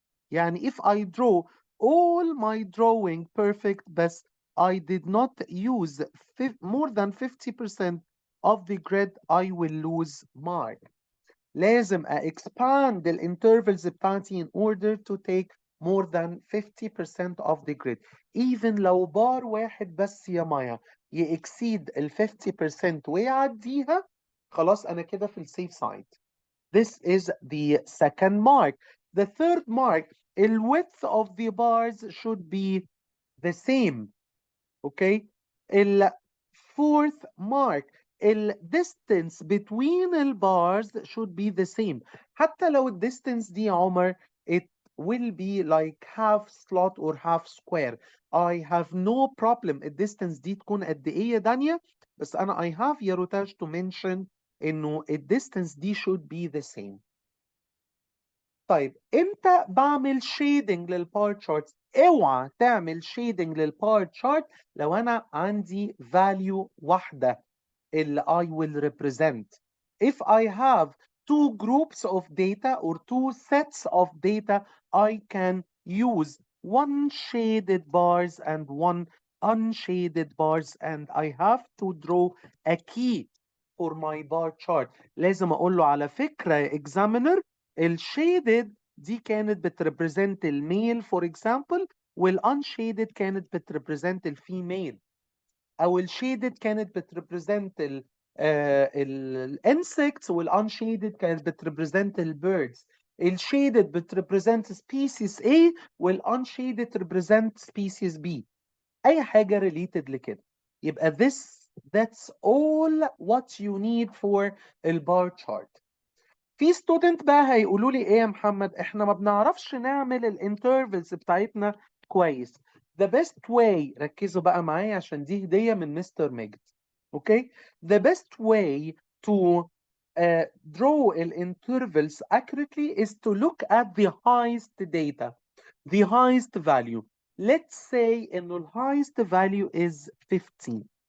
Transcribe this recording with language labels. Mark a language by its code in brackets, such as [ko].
[ar] يعني [en] if I draw all my drawing perfect بس I did not use more than 50% of the grid I will lose mark. [ar] لازم [en] expand the intervals [ar] بتاعتي [en] in order to take more than 50% of the grid. Even [ar] لو بار واحد بس يا مايا يexceed ال 50% ويعديها خلاص أنا كده في السيف سايد. [en] This is the second mark. The third mark, the width of the bars should be the same. Okay? The fourth mark, the distance between the bars should be the same. [ar] حتى لو [en] distance [ar] دي عمر, [en] it will be like half slot or half square. I have no problem. The distance [ar] دي تكون قد ايه يا دانيا؟ بس أنا [en] I have يا روتاج to mention [ar] إنه [en] the distance دي should be the same. [ar] طيب امتى بعمل شيدنج للبار تشارت؟ اوعى تعمل شيدنج للبار تشارت لو انا عندي value واحده اللي [en] I will represent. If I have two groups of data or two sets of data, I can use one shaded bars and one unshaded bars, and I have to draw a key for my bar chart. [ar] لازم اقول له على فكره examiner الشيدد دي كانت بتريبريزنت الميل فور اكزامبل والانشيدد كانت بتريبريزنت الفيميل او الشيدد كانت بتريبريزنت الانسكتس والانشيدد كانت بتريبريزنت البيردز. الشيدد بتريبريزنت سبيسيس A والانشيدد ريبريزنت سبيسيس B. اي حاجه ريليتد لكده. يبقى [en] that's all what you need for البار chart. [ar] في ستودنت بقى هيقولوا لي ايه يا محمد احنا ما بنعرفش نعمل الانترفلز بتاعتنا كويس. [en] The best way [ar] ركزوا بقى معايا عشان دي هدية من مستر ماجد. [en] Okay the best way to draw الانترفلز accurately is to look at the highest data, the highest value. Let's say [ar] انه ال [en] highest value is 15.